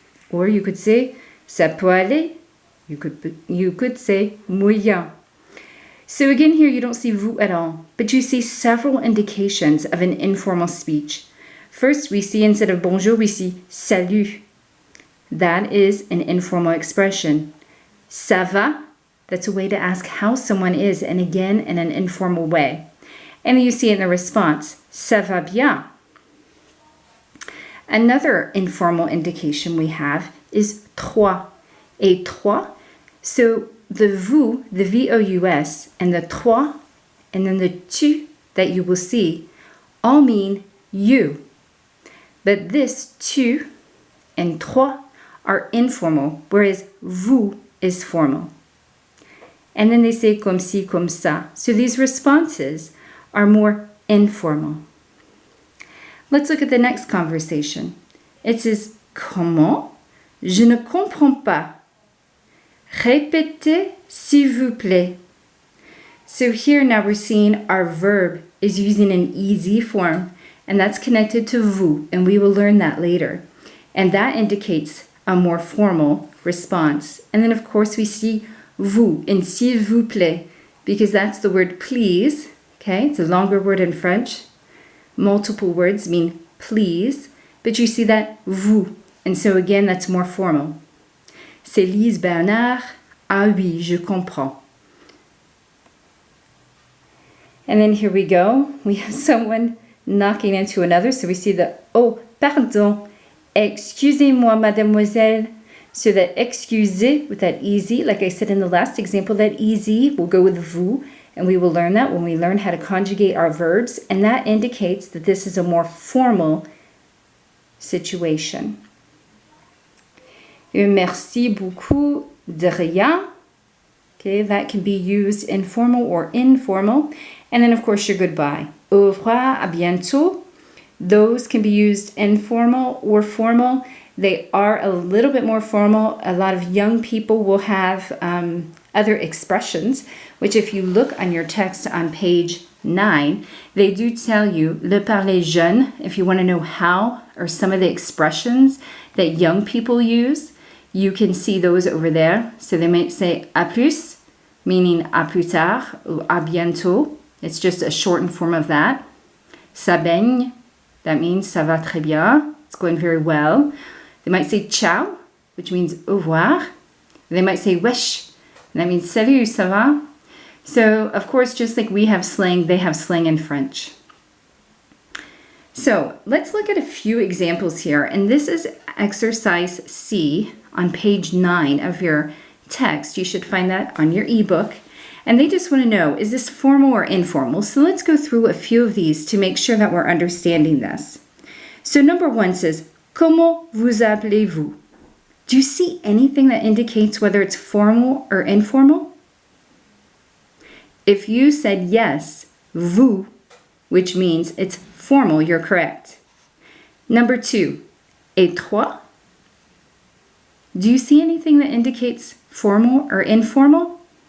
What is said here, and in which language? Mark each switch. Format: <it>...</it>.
<en>Or you could say</en> <fr>Ça peut aller.</fr> <en>You could say Moyen. So again here you don't see vous at all, but you see several indications of an informal speech. First we see instead of bonjour we see salut. That is an informal expression.</en> <fr>Ça va?</fr> <en>That's a way to ask how someone is, and again in an informal way. And you see in the response,</en> <fr>ça va bien.</fr> <en>Another informal indication we have is toi.</en> <fr>Et toi.</fr> <en>So the vous, the V-O-U-S, and the toi, and then the tu that you will see all mean you. But this tu and toi are informal, whereas vous is formal. And then they say</en> <fr>comme ci, comme ça.</fr> <en>So these responses are more informal. Let's look at the next conversation. It says, Comment?</en> <fr>Je ne comprends pas. Répétez, s'il vous plaît.</fr> <en>So here now we're seeing our verb is using an EZ form, and that's connected to vous, and we will learn that later. And that indicates a more formal response. And then, of course, we see vous in</en> <fr>s'il vous plaît,</fr> <en>because that's the word please. Okay, it's a longer word in French. Multiple words mean please, but you see that vous. And so again, that's more formal.</en> <fr>C'est Lise Bernard. Ah oui, je comprends.</fr> <en>And then here we go. We have someone knocking into another. So we see the oh, pardon.</en> <fr>Excusez-moi, mademoiselle.</fr> <en>So that excusez with that easy, like I said in the last example, that easy will go with vous. And we will learn that when we learn how to conjugate our verbs. And that indicates that this is a more formal situation.</en> <fr>Merci beaucoup de rien.</fr> <en>Okay, that can be used in formal or informal. And then, of course, your goodbye.</en> <fr>Au revoir, à bientôt.</fr> <en>Those can be used informal or formal. They are a little bit more formal. A lot of young people will have other expressions, which if you look on your text on page 9, they do tell you le parler jeune, if you want to know how or some of the expressions that young people use. You can see those over there. So they might say à plus, meaning</en> <fr>à plus tard,</fr> <en>or à bientôt. It's just a shortened form of that.</en> <fr>Ça baigne,</fr> <en>that means</en> <fr>ça va très bien.</fr> <en>It's going very well. They might say ciao, which means au revoir. They might say wesh, and that means</en> <fr>salut, ça va?</fr> <en>So, of course, just like we have slang, they have slang in French. So, let's look at a few examples here. And this is exercise C on page 9 of your text. You should find that on your ebook. And they just want to know, is this formal or informal? So let's go through a few of these to make sure that we're understanding this. So number 1 says,</en> <fr>comment vous appelez-vous?</fr> <en>Do you see anything that indicates whether it's formal or informal? If you said yes, vous, which means it's formal, you're correct. Number 2,</en> <fr>et toi?</fr> <en>Do you see anything that indicates formal or informal?</en>